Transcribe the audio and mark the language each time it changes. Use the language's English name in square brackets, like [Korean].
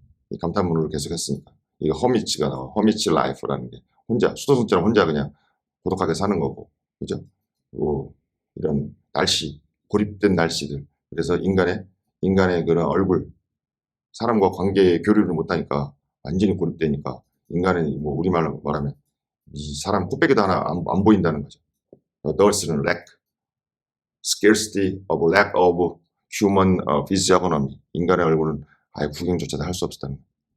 [Korean] 이 감탄문으로 계속 했으니까 이거 허미치가 나와. 허미치 라이프라는 게 혼자 수도승처럼 혼자 그냥 고독하게 사는 거고, 그죠? 그리고 이런 날씨, 고립된 날씨들, 그래서 인간의 그런 얼굴, 사람과 관계 교류를 못하니까 완전히 고립되니까 인간은 뭐 우리말로 말하면 이 사람 코빼기도 하나 안 보인다는 거죠. [English] There's scarcity of lack of human physiognomy. [Korean] 인간의 얼굴은 아예 구경조차도 할 수 없었다는 거예요.